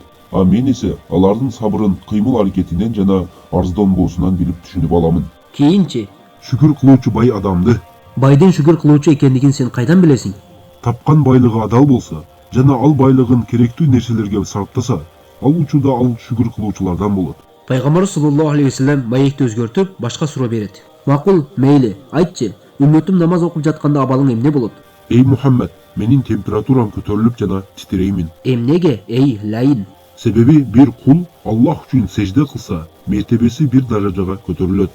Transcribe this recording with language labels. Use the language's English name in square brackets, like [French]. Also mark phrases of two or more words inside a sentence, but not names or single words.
[Kyrgyz] А мен эсе алардын сабырын кыймыл аракетинен жана арыздонбоосунан билип түшүнүп аламын. Кийинчи? Шүкүр кылуучу бай адамды. Байдын шүкүр кылуучу экендигин сен кайдан билесиң? Тапкан байлыгы адал болса, жана ал байлыгын керектүү нерселерге сарптаса, ал учурда ал шүкүр кылуучулардан болот. Пайгамбар [Arabic] صلى الله عليه وسلم [Kyrgyz] маекти өзгөртүп, башка суроо берет. Макул, мейли, айтчы, үммөтүм намаз окуп жатканда абалың эмне болот? Эй Мухаммад, менин температурам көтөрүлүп жана титиреймин. Эмнеге, эй лайын? Себеби бир кул Аллах үчүн сежде кылса, мертебеси бир даражага көтөрүлөт.